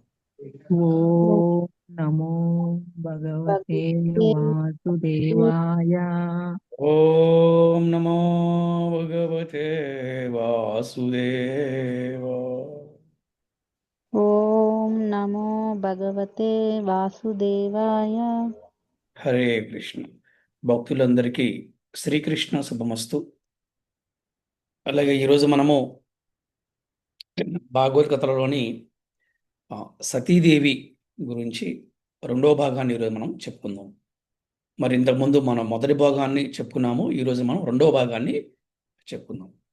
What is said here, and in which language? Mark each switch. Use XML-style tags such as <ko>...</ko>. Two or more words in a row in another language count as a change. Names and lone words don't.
<sa>ॐ नमो भगवते वासुदेवाय। ओम नमो भगवते वासुदेवाय। ॐ नमो भगवते वासुदेवाय।</sa> <te>హరే కృష్ణ. భక్తులందరికీ శ్రీకృష్ణ శుభమస్తు. అలాగే ఈరోజు మనము భాగవద్గీతలోని సతీదేవి గురించి రెండో భాగాన్ని ఈరోజు మనం చెప్పుకుందాం. మరి ఇంతకుముందు మనం మొదటి భాగాన్ని చెప్పుకున్నాము, ఈరోజు మనం రెండో భాగాన్ని చెప్పుకుందాం.</te>